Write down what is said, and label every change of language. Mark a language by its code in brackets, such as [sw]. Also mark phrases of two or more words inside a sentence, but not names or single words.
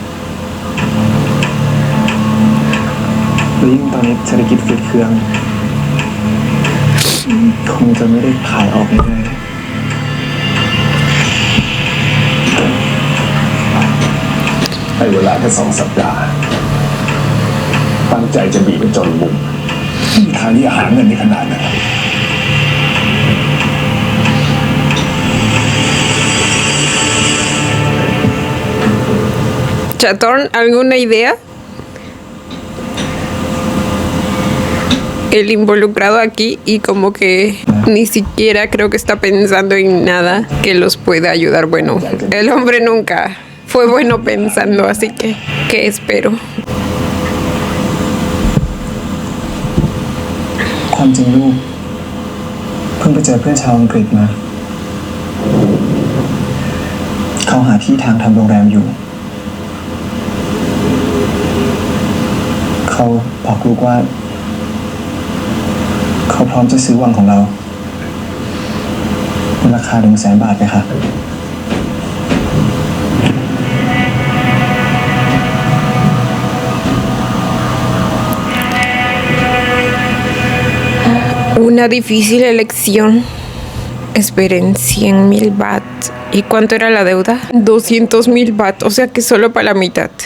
[th] แล้วยิ่งตอนนี้เศรษฐกิจฝืดเคืองคงจะไม่ได้ขายออกง่ายๆ ให้เวลาแค่2 สัปดาห์ตั้งใจจะบีบไปจนมุมไม่มีทางที่จะหาเงินในขนาดนั้น [es] Chatorn, ¿alguna idea? El involucrado aquí y como que ni siquiera creo que está pensando en nada que los pueda ayudar. Bueno, el hombre nunca fue bueno pensando, así que ¿qué espero? [th] ความจริงลูกเพิ่งไปเจอเพื่อนชาวอังกฤษมาเขาหาที่ทางทำโรงแรมอยู่เขาบอกลูกว่าเขาพร้อมจะซื้อวังของเรามูลค่า100,000 บาทเลยค่ะ [es] Una difícil elección. Esperen, 100,000 baht. ¿Y cuánto era la deuda? 200,000 baht, o sea que solo para la mitad.